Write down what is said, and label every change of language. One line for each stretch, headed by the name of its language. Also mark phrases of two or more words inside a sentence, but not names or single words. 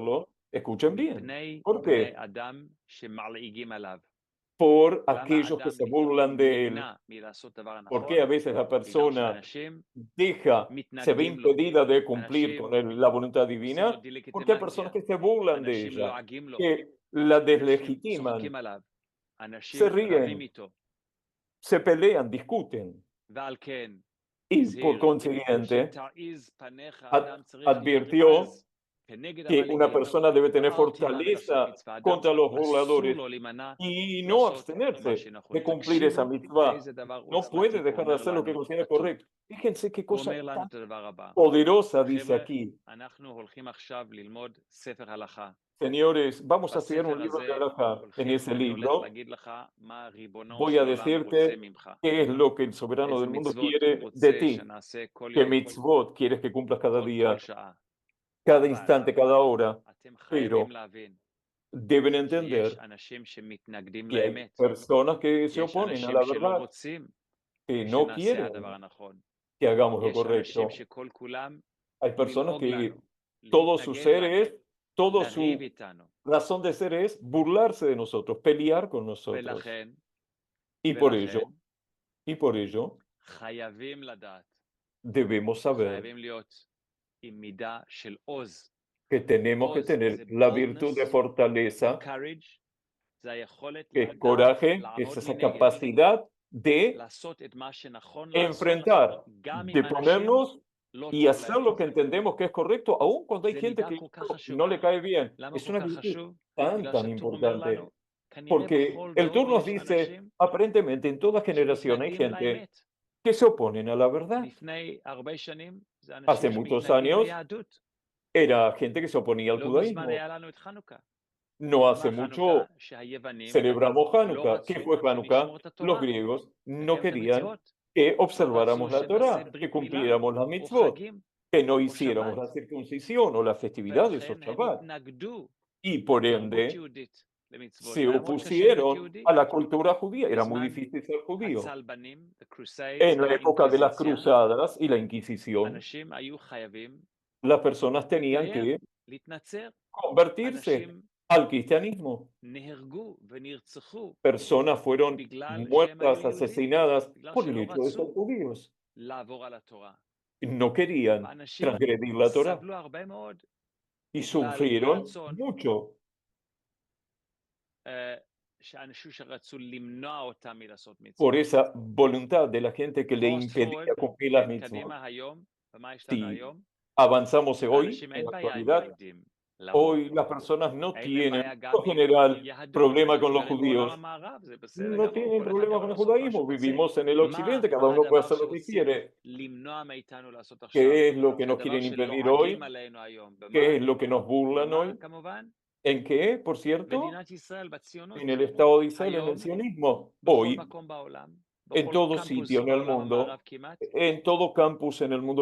Spanish: hacerlo? Escuchen bien.
Hebrew: מפני
Spanish: ¿Por
Hebrew: בני
Spanish: qué?
Hebrew: אדם שמלעיגים עליו.
Spanish: Por
Hebrew: למה
Spanish: aquellos que
Hebrew: אדם
Spanish: se burlan de él.
Hebrew: נמנע מלעשות דבר
Spanish: ¿Por qué
Hebrew: הנכון?
Spanish: a veces la
Hebrew: בגלל
Spanish: persona
Hebrew: שאנשים
Spanish: se ve
Hebrew: מתנגדים לו.
Spanish: impedida de cumplir
Hebrew: אנשים
Spanish: con la voluntad
Hebrew: עושים לו
Spanish: divina? Porque hay
Hebrew: דה-לגיטימציה.
Spanish: personas que se burlan de
Hebrew: אנשים
Spanish: ella,
Hebrew: לועגים לו.
Spanish: que la
Hebrew: אנשים
Spanish: deslegitiman,
Hebrew: צוחקים עליו. אנשים
Spanish: se
Hebrew: רבים
Spanish: ríen,
Hebrew: איתו.
Spanish: se pelean, discuten.
Hebrew: ועל כן,
Spanish: Y por
Hebrew: הזהיר,
Spanish: consiguiente,
Hebrew: שתעיז פניך, אדם צריך להיות
Spanish: advirtió
Hebrew: עז כנגד
Spanish: que una
Hebrew: המלעיגים.
Spanish: persona debe tener
Hebrew: ואל תימנע מלעשות
Spanish: fortaleza
Hebrew: מצווה. אדם
Spanish: contra los
Hebrew: אסור
Spanish: burladores
Hebrew: לו להימנע
Spanish: y no
Hebrew: לעשות מה
Spanish: abstenerse
Hebrew: שנכון.
Spanish: de cumplir esa
Hebrew: תקשיבו
Spanish: mitzvah.
Hebrew: איזה דבר
Spanish: No
Hebrew: עוצמתי
Spanish: puede
Hebrew: הוא
Spanish: dejar de
Hebrew: אומר
Spanish: hacer lo que
Hebrew: לנו
Spanish: considera
Hebrew: כתוב.
Spanish: correcto. Fíjense qué
Hebrew: הוא
Spanish: cosa
Hebrew: אומר לנו
Spanish: tan
Hebrew: את הדבר הבא.
Spanish: poderosa dice
Hebrew: חבר'ה,
Spanish: aquí.
Hebrew: אנחנו הולכים עכשיו ללמוד ספר הלכה.
Spanish: Señores, vamos a estudiar un
Hebrew: בספר
Spanish: libro de
Hebrew: הזה
Spanish: halajá. En
Hebrew: הולכים,
Spanish: ese
Hebrew: אני הולך
Spanish: libro
Hebrew: להגיד לך מה ריבונו
Spanish: voy
Hebrew: של
Spanish: a
Hebrew: עולם רוצה
Spanish: decirte
Hebrew: ממך.
Spanish: qué es lo que el soberano
Hebrew: איזה
Spanish: del mundo
Hebrew: מצוות
Spanish: quiere
Hebrew: הוא
Spanish: de
Hebrew: רוצה
Spanish: ti.
Hebrew: שנעשה כל
Spanish: ¿Qué
Hebrew: יום,
Spanish: mitzvot quieres que cumplas cada
Hebrew: כל
Spanish: día,
Hebrew: שעה.
Spanish: cada
Hebrew: אבל
Spanish: instante, cada hora?
Hebrew: אתם
Spanish: Pero
Hebrew: חייבים להבין
Spanish: deben
Hebrew: שיש
Spanish: entender
Hebrew: אנשים שמתנגדים
Spanish: que hay
Hebrew: לאמת.
Spanish: personas que se
Hebrew: יש
Spanish: oponen a
Hebrew: אנשים
Spanish: la
Hebrew: שלא
Spanish: verdad,
Hebrew: רוצים
Spanish: que no
Hebrew: שנעשה הדבר
Spanish: quieren
Hebrew: הנכון.
Spanish: que hagamos lo
Hebrew: יש אנשים
Spanish: correcto.
Hebrew: שכל כולם
Spanish: Hay personas
Hebrew: ללעוג
Spanish: que
Hebrew: לנו,
Spanish: todo su
Hebrew: להתנגד
Spanish: ser
Hebrew: לנו,
Spanish: es, todo
Hebrew: לריב
Spanish: su
Hebrew: איתנו.
Spanish: razón de ser es burlarse de nosotros, pelear con nosotros.
Hebrew: ולכן,
Spanish: Y por ello,
Hebrew: חייבים לדעת,
Spanish: debemos saber
Hebrew: חייבים להיות עם מידה של עוז.
Spanish: que tenemos que
Hebrew: עוז
Spanish: tener
Hebrew: זה
Spanish: la virtud de
English: boldness,
Spanish: fortaleza,
English: courage,
Hebrew: זה היכולת
Spanish: que es
Hebrew: לדעת,
Spanish: coraje, es
Hebrew: לעמוד
Spanish: esa
Hebrew: מנגד,
Spanish: capacidad de
Hebrew: לעשות את מה שנכון לעשות,
Spanish: enfrentar,
Hebrew: גם
Spanish: de
Hebrew: אם אנשים
Spanish: ponernos
Hebrew: לא
Spanish: y
Hebrew: טוב
Spanish: hacer
Hebrew: להם.
Spanish: lo que entendemos que es correcto, aun cuando hay
Hebrew: זה
Spanish: gente
Hebrew: מידה
Spanish: que
Hebrew: כל כך
Spanish: no
Hebrew: חשובה.
Spanish: le cae bien.
Hebrew: למה
Spanish: Es
Hebrew: כל
Spanish: una
Hebrew: כך
Spanish: virtud
Hebrew: חשוב?
Spanish: tan,
Hebrew: בגלל
Spanish: tan
Hebrew: שהטור אומר
Spanish: importante.
Hebrew: לנו, כנראה
Spanish: Porque
Hebrew: בכל
Spanish: el Tur
Hebrew: דור
Spanish: nos
Hebrew: יש
Spanish: dice,
Hebrew: אנשים
Spanish: aparentemente en toda generación hay
Hebrew: שמתנגדים
Spanish: gente
Hebrew: לאמת.
Spanish: que se oponen a la verdad.
Hebrew: לפני הרבה שנים זה
Spanish: Hace
Hebrew: אנשים
Spanish: muchos
Hebrew: שמתנגדים
Spanish: años
Hebrew: ליהדות.
Spanish: era gente que se oponía al
Hebrew: לא מזמן
Spanish: judaísmo.
Hebrew: היה לנו את חנוכה.
Spanish: No hace
Hebrew: מה
Spanish: mucho
Hebrew: חנוכה? שהיוונים
Spanish: celebramos
Hebrew: לא
Spanish: Hanukkah. ¿Qué
Hebrew: רצו
Spanish: fue
Hebrew: שנשמור
Spanish: Hanukkah?
Hebrew: את
Spanish: Los
Hebrew: התורה,
Spanish: griegos no
Hebrew: לקיים את
Spanish: querían
Hebrew: המצוות.
Spanish: que
Hebrew: לא
Spanish: observáramos
Hebrew: רצו
Spanish: la Torah,
Hebrew: שנעשה
Spanish: que
Hebrew: ברית מילה
Spanish: cumpliéramos las
Hebrew: או
Spanish: mitzvot,
Hebrew: חגים
Spanish: que no
Hebrew: או
Spanish: hiciéramos
Hebrew: שבת.
Spanish: la circuncisión o las festividades o
Hebrew: ולכן הם
Spanish: Shabbat.
Hebrew: התנגדו
Spanish: Y por
Hebrew: לתרבות
Spanish: ende
Hebrew: יהודית, למצוות.
Spanish: se
Hebrew: זה היה מאוד קשה להיות
Spanish: opusieron
Hebrew: יהודי.
Spanish: a la cultura judía. Era muy
Hebrew: בזמן
Spanish: difícil ser judío.
Hebrew: הצלבנים,
English: the crusades
Spanish: En la época de las
Hebrew: והאינקוויזיציה,
Spanish: cruzadas y la Inquisición,
Hebrew: אנשים היו חייבים
Spanish: las personas tenían
Hebrew: להתגייר,
Spanish: que
Hebrew: להתנצר.
Spanish: convertirse
Hebrew: אנשים
Spanish: al cristianismo.
Hebrew: נהרגו ונרצחו
Spanish: Personas fueron
Hebrew: בגלל שהם היו
Spanish: muertas,
Hebrew: יהודים,
Spanish: asesinadas
Hebrew: בגלל
Spanish: por el
Hebrew: שלא
Spanish: hecho de ser
Hebrew: רצו
Spanish: judíos.
Hebrew: לעבור על התורה.
Spanish: No querían
Hebrew: ואנשים
Spanish: transgredir la Torah
Hebrew: סבלו הרבה מאוד
Spanish: y
Hebrew: בגלל
Spanish: sufrieron
Hebrew: רצון
Spanish: mucho
Hebrew: שאנשים שרצו למנוע אותם מלעשות
Spanish: por
Hebrew: מצוות.
Spanish: esa voluntad de la gente que le
Hebrew: פוסט
Spanish: impedía
English: פורward,
Spanish: cumplir las
Hebrew: כן,
Spanish: mitzvot.
Hebrew: קדימה היום, ומה השתנה
Spanish: Si
Hebrew: היום?
Spanish: avanzamos hoy,
Hebrew: לאנשים
Spanish: en
Hebrew: אין
Spanish: la
Hebrew: בעיה עם
Spanish: actualidad,
Hebrew: יהודים. לרוב.
Spanish: hoy las personas no
Hebrew: אין להם בעיה
Spanish: tienen,
Hebrew: גם
Spanish: por
Hebrew: עם
Spanish: general,
Hebrew: יהדות,
Spanish: problema con los
Hebrew: גרים בעולם
Spanish: judíos.
Hebrew: המערב, זה בסדר
Spanish: No
Hebrew: גמור,
Spanish: tienen
Hebrew: כל אחד
Spanish: problema
Hebrew: יכול
Spanish: con el
Hebrew: לעשות מה
Spanish: judaísmo.
Hebrew: שהוא רוצה.
Spanish: Vivimos en el occidente, cada
Hebrew: מה
Spanish: uno puede
Hebrew: הדבר
Spanish: hacer lo que
Hebrew: שרוצים
Spanish: quiere.
Hebrew: למנוע מאיתנו לעשות עכשיו?
Spanish: ¿Qué es lo que
Hebrew: זה
Spanish: nos
Hebrew: הדבר
Spanish: quieren impedir
Hebrew: שלועגים
Spanish: hoy?
Hebrew: עלינו היום. במה?
Spanish: ¿Qué es lo que nos burlan
Hebrew: במה,
Spanish: hoy?
Hebrew: כמובן?
Spanish: ¿En qué, por cierto?
Hebrew: מדינת ישראל בציונות.
Spanish: En el Estado de Israel, en
Hebrew: היום,
Spanish: el sionismo.
Hebrew: בכל
Spanish: Hoy,
Hebrew: מקום בעולם,
Spanish: en
Hebrew: בכל
Spanish: todo
Hebrew: קמפוס
Spanish: sitio en el
Hebrew: בעולם המערב
Spanish: mundo,
Hebrew: כמעט,
Spanish: en todo campus en el mundo